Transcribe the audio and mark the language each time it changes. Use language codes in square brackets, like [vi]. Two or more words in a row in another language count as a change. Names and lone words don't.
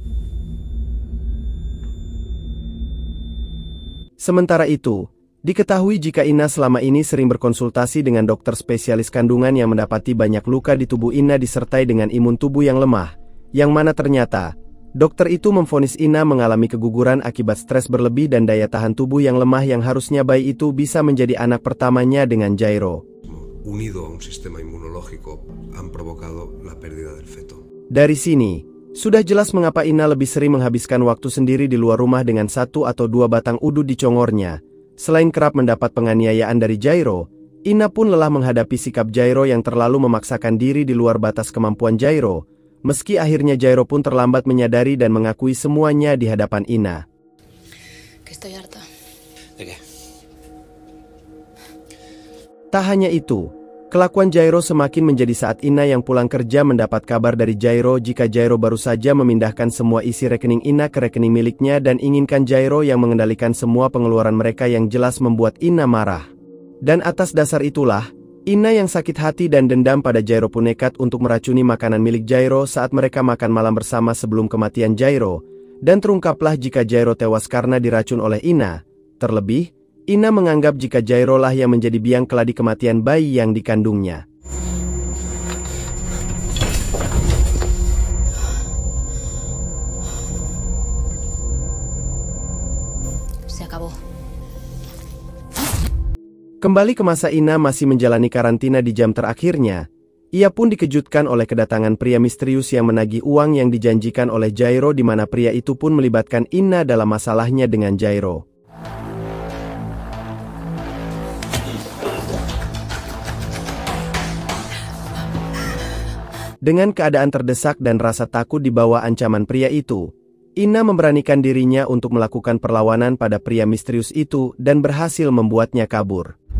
[id] Sementara itu, diketahui jika Ina selama ini sering berkonsultasi dengan dokter spesialis kandungan yang mendapati banyak luka di tubuh Ina disertai dengan imun tubuh yang lemah, yang mana ternyata, dokter itu memvonis Ina mengalami keguguran akibat stres berlebih dan daya tahan tubuh yang lemah yang harusnya bayi itu bisa menjadi anak pertamanya dengan Jairo. [es] Unido a un sistema inmunológico han provocado la pérdida del feto. [id] Dari sini, sudah jelas mengapa Ina lebih sering menghabiskan waktu sendiri di luar rumah dengan 1 atau 2 batang udu di congornya. Selain kerap mendapat penganiayaan dari Jairo, Ina pun lelah menghadapi sikap Jairo yang terlalu memaksakan diri di luar batas kemampuan Jairo, meski akhirnya Jairo pun terlambat menyadari dan mengakui semuanya di hadapan Ina. [es] Que estoy harta. ¿De qué? [id] Tak hanya itu, kelakuan Jairo semakin menjadi saat Ina yang pulang kerja mendapat kabar dari Jairo jika Jairo baru saja memindahkan semua isi rekening Ina ke rekening miliknya dan inginkan Jairo yang mengendalikan semua pengeluaran mereka yang jelas membuat Ina marah. Dan atas dasar itulah, Ina yang sakit hati dan dendam pada Jairo pun nekat untuk meracuni makanan milik Jairo saat mereka makan malam bersama sebelum kematian Jairo, dan terungkaplah jika Jairo tewas karena diracun oleh Ina. Terlebih, Ina menganggap jika Jairo lah yang menjadi biang keladi kematian bayi yang dikandungnya. [es] Se acabó. [id] Kembali ke masa Ina masih menjalani karantina di jam terakhirnya, ia pun dikejutkan oleh kedatangan pria misterius yang menagih uang yang dijanjikan oleh Jairo di mana pria itu pun melibatkan Ina dalam masalahnya dengan Jairo. Dengan keadaan terdesak dan rasa takut di bawah ancaman pria itu, Ina memberanikan dirinya untuk melakukan perlawanan pada pria misterius itu dan berhasil membuatnya kabur.